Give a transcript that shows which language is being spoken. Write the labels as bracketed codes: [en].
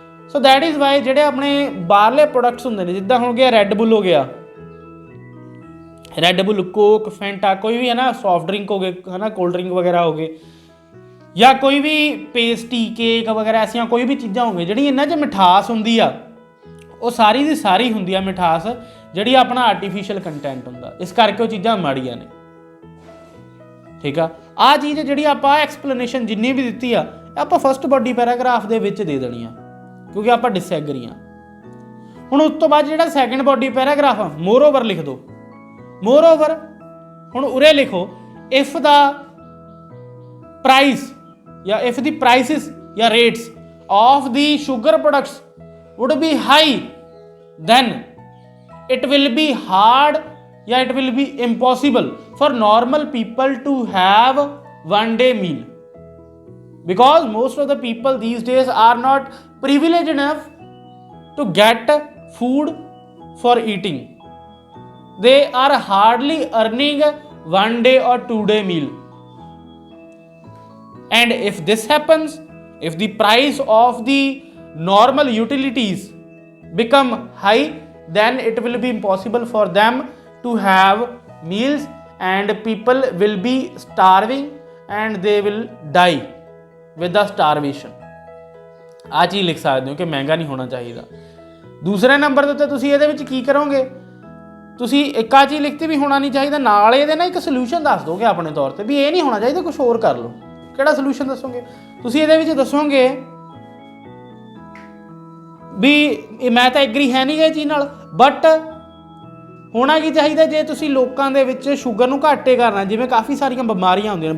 [en] so that is why [pa] ਜਿਹੜੇ ਆਪਣੇ ਬਾਹਰਲੇ ਪ੍ਰੋਡਕਟਸ ਹੁੰਦੇ ਨੇ, ਜਿੱਦਾਂ ਹੋ ਗਿਆ ਰੈੱਡ ਬੁੱਲ ਹੋ ਗਿਆ, ਰੈੱਡ ਬੁੱਲ, ਕੋਕ, ਫੈਂਟਾ, ਕੋਈ ਵੀ ਹੈ ਨਾ ਸੌਫਟ ਡਰਿੰਕ ਹੋ ਗਏ, ਹੈ ਨਾ ਕੋਲਡ ਡਰਿੰਕ ਵਗੈਰਾ ਹੋ ਗਏ, ਜਾਂ ਕੋਈ ਵੀ ਪੇਸਟੀ, ਕੇਕ ਵਗੈਰਾ ਐਸੀਆਂ ਕੋਈ ਵੀ ਚੀਜ਼ਾਂ ਹੋ ਗਈਆਂ ਜਿਹੜੀ ਇਹਨਾਂ 'ਚ ਮਿਠਾਸ ਹੁੰਦੀ ਆ, ਉਹ ਸਾਰੀ ਦੀ ਸਾਰੀ ਹੁੰਦੀ ਆ ਮਿਠਾਸ ਜਿਹੜੀ ਆਪਣਾ ਆਰਟੀਫਿਸ਼ੀਅਲ ਕੰਟੈਂਟ ਹੁੰਦਾ, ਇਸ ਕਰਕੇ ਉਹ ਚੀਜ਼ਾਂ ਮਾੜੀਆਂ ਨੇ। ਠੀਕ ਆ। ਆਹ ਚੀਜ਼ ਜਿਹੜੀ ਆਪਾਂ ਐਕਸਪਲੇਨੇਸ਼ਨ ਜਿੰਨੀ ਵੀ ਦਿੱਤੀ ਆ ਆਪਾਂ ਫਸਟ ਬੋਡੀ ਪੈਰਾਗ੍ਰਾਫ ਦੇ ਵਿੱਚ ਦੇ ਦੇਣੀ ਆ, ਕਿਉਂਕਿ ਆਪਾਂ ਡਿਸਐਗਰੀ ਆ। ਹੁਣ ਉਸ ਤੋਂ ਬਾਅਦ ਜਿਹੜਾ ਸੈਕਿੰਡ ਬੋਡੀ ਪੈਰਾਗ੍ਰਾਫ ਆ, ਮੋਰ ਓਵਰ ਲਿਖ ਦਿਓ। [en] moreover [pa] ਹੁਣ ਉਰੇ ਲਿਖੋ, [en] If the price ਜਾਂ if the prices ਜਾਂ rates of the sugar products would be high, then it will be hard, yeah, it will be impossible for normal people to have one day meal, because most of the people these days are not privileged enough to get food for eating. They are hardly earning 1 day or 2 day meal. And if this happens, if the price of the normal utilities become high, then it will be impossible for them to have meals, and people will be starving and they will die with the starvation. [pa] ਆ ਚੀਜ਼ ਲਿਖ ਸਕਦੇ ਹੋ ਕਿ ਮਹਿੰਗਾ ਨਹੀਂ ਹੋਣਾ ਚਾਹੀਦਾ। ਦੂਸਰੇ ਨੰਬਰ ਦੇ ਉੱਤੇ ਤੁਸੀਂ ਇਹਦੇ ਵਿੱਚ ਕੀ ਕਰੋਗੇ, ਤੁਸੀਂ ਇੱਕ ਆ ਚੀਜ਼ ਲਿਖਤੀ ਵੀ ਹੋਣਾ ਨਹੀਂ ਚਾਹੀਦਾ, ਨਾਲ ਇਹਦੇ ਨਾ ਇੱਕ ਸੋਲੂਸ਼ਨ ਦੱਸ ਦੋਗੇ ਆਪਣੇ ਤੌਰ ਤੇ ਵੀ ਇਹ ਨਹੀਂ ਹੋਣਾ ਚਾਹੀਦਾ, ਕੁਝ ਹੋਰ ਕਰ ਲਓ। ਕਿਹੜਾ ਸੋਲੂਸ਼ਨ ਦੱਸੋਗੇ ਤੁਸੀਂ ਇਹਦੇ ਵਿੱਚ? ਦੱਸੋਗੇ ਵੀ ਮੈਂ ਤਾਂ ਐਗਰੀ ਹੈ ਨਹੀਂ ਇਹ ਚੀਜ਼ ਨਾਲ, ਬਟ ਹੋਣਾ ਕੀ ਚਾਹੀਦਾ ਜੇ ਤੁਸੀਂ ਲੋਕਾਂ ਦੇ ਵਿੱਚ ਸ਼ੂਗਰ ਨੂੰ ਘੱਟ ਕਰਨਾ, ਜਿਵੇਂ ਕਾਫੀ ਸਾਰੀਆਂ ਬਿਮਾਰੀਆਂ ਹੁੰਦੀਆਂ ਨੇ।